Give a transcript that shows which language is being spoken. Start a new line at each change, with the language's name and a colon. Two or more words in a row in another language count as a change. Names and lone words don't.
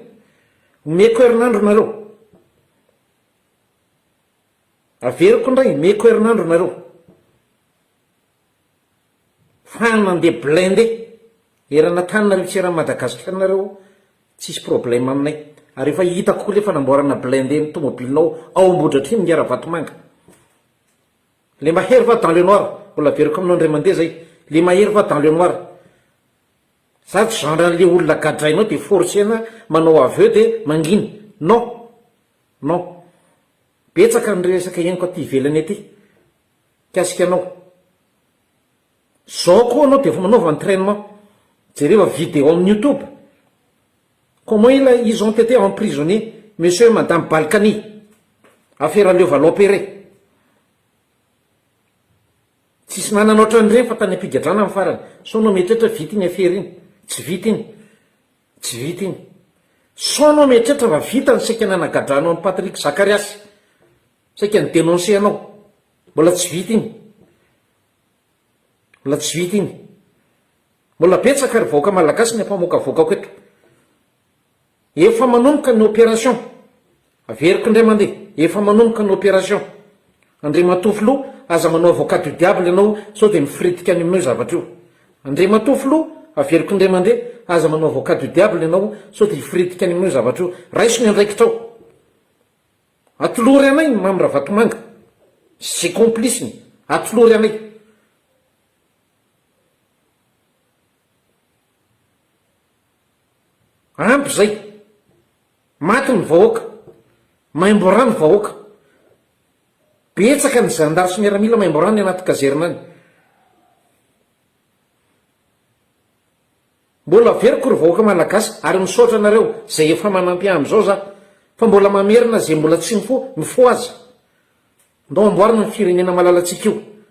Malagasy: Omeko herinandro nareo. Averiko indray, meko herinandro nareo. fanandeha blende erana tanynareo tsy raha madagasikara nareo tsisy problème aminay ary efa hitako koa le fanamboarana blende ny tomobilinao ao ambodratriny ny Aravatomanga le mahery va
French: dans le noir
Malagasy: mbola veriko aminao indray mandeha zay le mahery va
French: dans le noir
Malagasy: sady genre an'le olona gadrainao de forcena manao aveu de manginy
French: non non
Malagasy: betsaka ny resaka ianiko aty ivelany aty kasika anao zao koa anao de efa manaova entraînement jereva vidéo amin'ny YouTube
French: comment ils ont été emprisonnés monsieur et madame Balkany
Malagasy: affaire Leo Valopéré tsisy nanana ohatran'ireny fa tany ampigadrana amin'ny farany so no mieritreritra vita iny affaire iny tsy vita iny tsy vita iny so no mieritreritra fa vita ny saika nanagadrano amin'ny Patrick Zacharias saika ny dénoncé anao mbola tsy vita iny mbola tsy vita iny mbola betsaka ry vahoaka malagasy ny ampamoaka voakako eto efa manomboka ny opération averiko indray mandeha efa manomboka ny opération Andriamatofilo aza manao
French: avocat du diable
Malagasy: ianao sao de mifiritika any aminao zavatra io Andriamatofilo averiko indray mandeha aza manao
French: avocat du diable
Malagasy: ianao sao de mifiritika any aminao zavatra io raiso ny andraikitrao atolory anay mamy Ravatomanga sy compliceny atolory anay ampy zay maty ny vahoaka maimborany vahoaka betsaka ny zandary sy miaramila maimborany anaty kazerina any mbola veriko ry vahoaka malagasy ary misaotra anareo zay efa manampy am'izao za fa mbola mamerina zay mbola tsy mifo aza ndao amboarina ny firenena malalatsika io